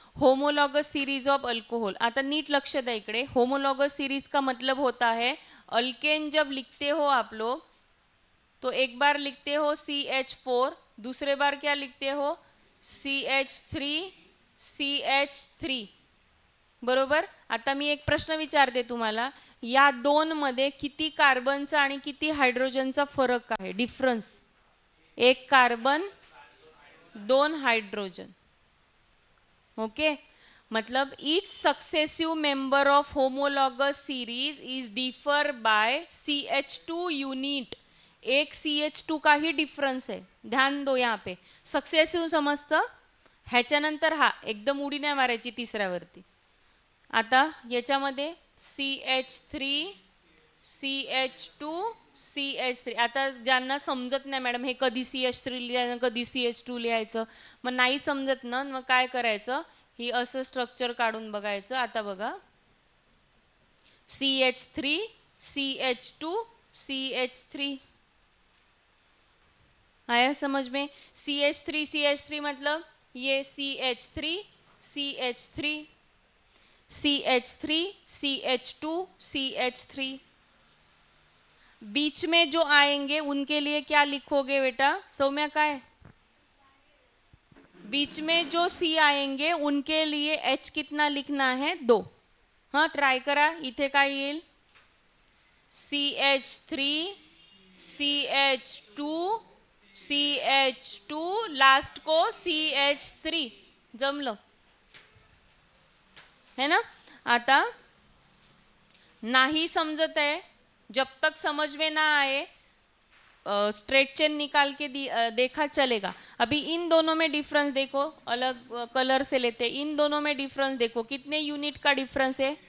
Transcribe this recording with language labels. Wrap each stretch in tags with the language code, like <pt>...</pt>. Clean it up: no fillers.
<mr>Homologous series of alcohol. आता नीट लक्ष द्या इकडे.</mr> <hi>होमोलॉगस सीरीज का मतलब होता है, अल्केन जब लिखते हो आप लोग तो एक बार लिखते हो CH4, दूसरे बार क्या लिखते हो, CH3, बरोबर.</hi> <mr>आता मी एक प्रश्न विचारते तुम्हाला, या 2 मध्ये किती कार्बनचा आणि किती हायड्रोजनचा फरक आहे, डिफरन्स. 1 carbon, 2 hydrogen. ओके.</mr> <en>मतलब each successive member of homologous series is differ by CH2 unit.</en> <hi>एक CH2 का ही डिफरेंस है, ध्यान दो यहाँ पे. सक्सेसिव समझता,</hi> <mr>ह्याच्यानंतर हा एकदम उडी नाही मारायची तिसऱ्यावरती. आता याच्यामध्ये CH3 CH2 CH3. आता ज्यांना समजत नाही मॅडम हे कधी CH3 लिहायचं कधी CH2 लिहायचं, मग नाही समजत ना, मग काय करायचं, ही असं स्ट्रक्चर काढून बघायचं. आता बघा CH3 CH2 CH3</mr> <hi>आया समझ में. CH3 मतलब ये CH3 CH3 CH3 CH2 CH3. बीच में जो आएंगे उनके लिए क्या लिखोगे बेटा सौम्या? काय बीच में जो C आएंगे उनके लिए H कितना लिखना है?</hi> <mr>2. हाँ ट्राय करा. इथे काय येईल? CH3 CH2 CH2 लास्ट को CH3. जमलं है ना.</mr> <hi>आता नहीं समझते है, जब तक समझ में ना आए स्ट्रेट चेन निकाल के देखा चलेगा. अभी इन दोनों में डिफरेंस देखो, अलग कलर से लेते. इन दोनों में डिफरेंस देखो, कितने यूनिट का डिफरेंस है?</hi>